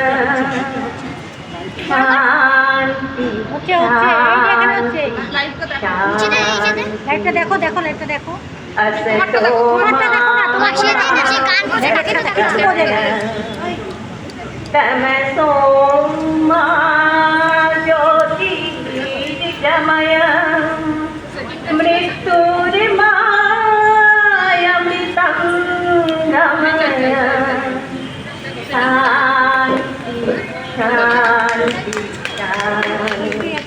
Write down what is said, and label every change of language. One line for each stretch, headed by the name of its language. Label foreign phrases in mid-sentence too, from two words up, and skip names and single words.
Bangla: शांति लाइटটা দেখো দেখো লাইটটা দেখো
Sanskrit: तमसो मा ज्योतिर्गमय मृत्युर्मायमृतं गमय शांति शांति शांति